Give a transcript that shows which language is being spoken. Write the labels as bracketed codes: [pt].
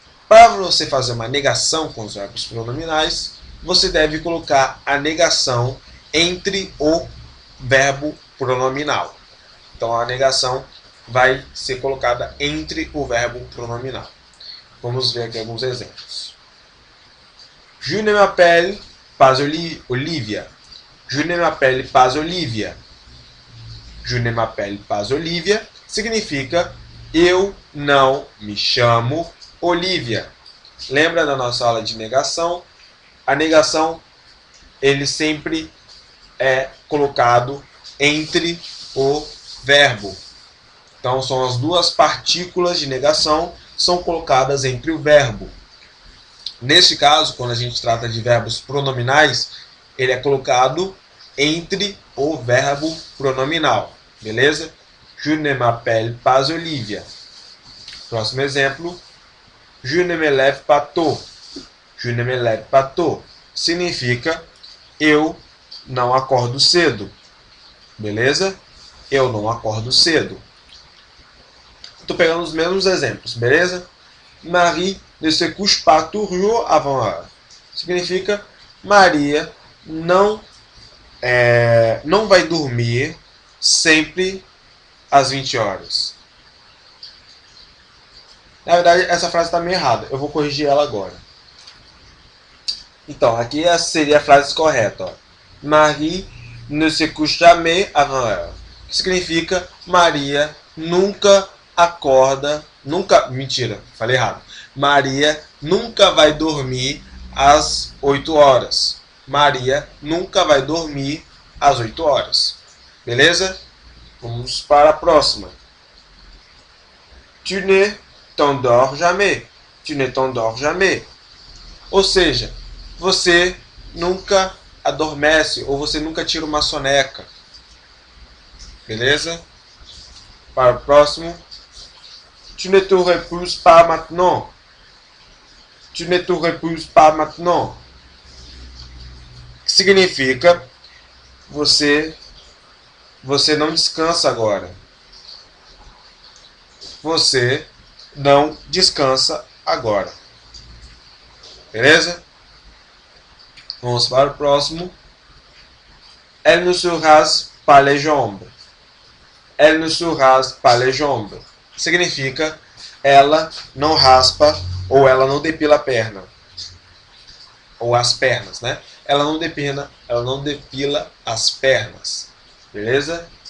[pt] Para você fazer uma negação com os verbos pronominais, você deve colocar a negação entre o verbo pronominal. Então a negação vai ser colocada entre o verbo pronominal. Vamos ver aqui alguns exemplos. [fr] Je ne m'appelle pas Olivia. Je ne m'appelle pas Olivia. Je ne m'appelle pas Olivia [pt] significa eu não me chamo Olivia. Lembra da nossa aula de negação? A negação, ele sempre é colocado entre o verbo. Então, são as duas partículas de negação são colocadas entre o verbo. Neste caso, quando a gente trata de verbos pronominais, ele é colocado entre o verbo pronominal. Beleza? [fr] Je ne m'appelle pas Olivia. [pt] Próximo exemplo. [fr] Je ne me lève pas tôt. Je ne me lève pas tôt. [pt] Significa eu não acordo cedo. Beleza? Eu não acordo cedo. Estou pegando os mesmos exemplos, beleza? [fr] Marie ne se couche pas toujours avant l'heure. [pt] Significa Maria não vai dormir sempre às 20 horas. Na verdade, essa frase está meio errada. Eu vou corrigir ela agora. Então, aqui seria a frase correta. Ó. [fr] Marie ne se couche jamais avant l'heure. [pt] Que significa Maria nunca acorda, mentira, falei errado. Maria nunca vai dormir às 8 horas. Maria nunca vai dormir às 8 horas. Beleza? Vamos para a próxima. [fr] Tu ne t'endors jamais. Tu ne t'endors jamais. [pt] Ou seja, você nunca adormece ou você nunca tira uma soneca. Beleza? Para o próximo. [fr] Tu ne te repouses pas maintenant. Tu ne te repouses pas maintenant. [pt] Que significa você não descansa agora. Você não descansa agora. Beleza? Vamos para o próximo. [fr] Elle ne se rase pas les jambes. Elle ne se rase pas les jambes. [pt] Significa ela não raspa ou ela não depila a perna. Ou as pernas, né? Ela não depila as pernas. Beleza?